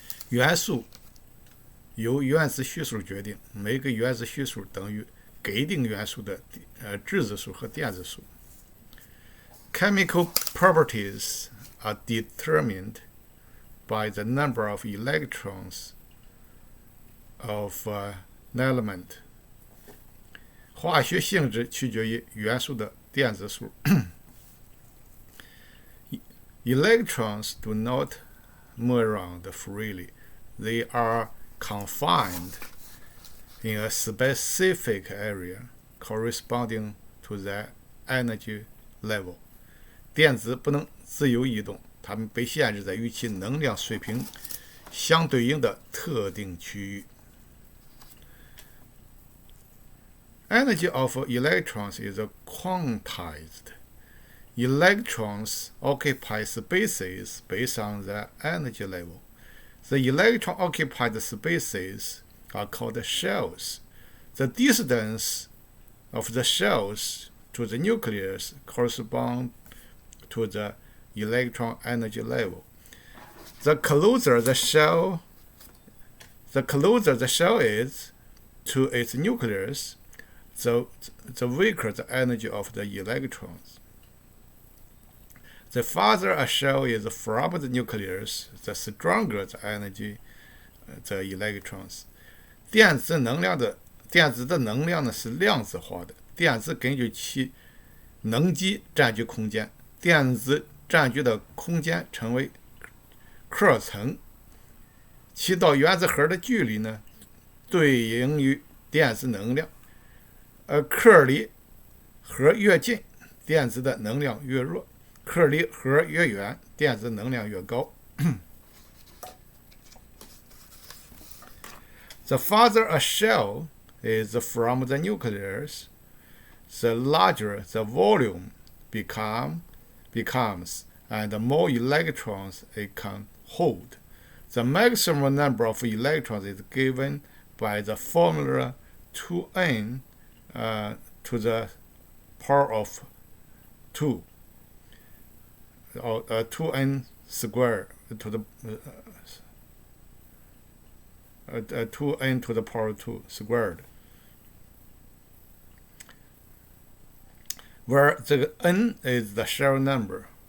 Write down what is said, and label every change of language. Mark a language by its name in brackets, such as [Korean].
[Chinese] 元素由原子序数决定，每个原子序数等于给定元素的质子数和电子数。 [English] Chemical properties are determined by the number of electrons of an element. [Chinese] 化学性质取决于元素的电子数。 [English] Electrons do not move around freely. They are confined in a specific area corresponding to their energy level. [Chinese] 电子不能自由移动，它们被限制在与其能量水平相对应的特定区域。 [English] Energy of electrons is quantized. Electrons occupy spaces based on their energy level. The electron-occupied spaces are called shells. The distance of the shells to the nucleus corresponds to the electron energy level. The closer the shell is to its nucleus, the weaker the energy of the electrons. The farther a shell is from the nucleus, the stronger the energy the electrons. [Chinese] 电子的能量呢是量子化的，电子根据其能级占据空间，电子占据的空间称为克层，其到原子核的距离呢对应于电子能量，克离核越近，电子的能量越弱，克离核越远，电子能量越高。 [English] The farther a shell is from the nucleus, the larger the volume becomes, and the more electrons it can hold. The maximum number of electrons is given by the formula 2n to the power of 2, or 2n squared to the 2n to the power 2 squared, where the n is the shell number.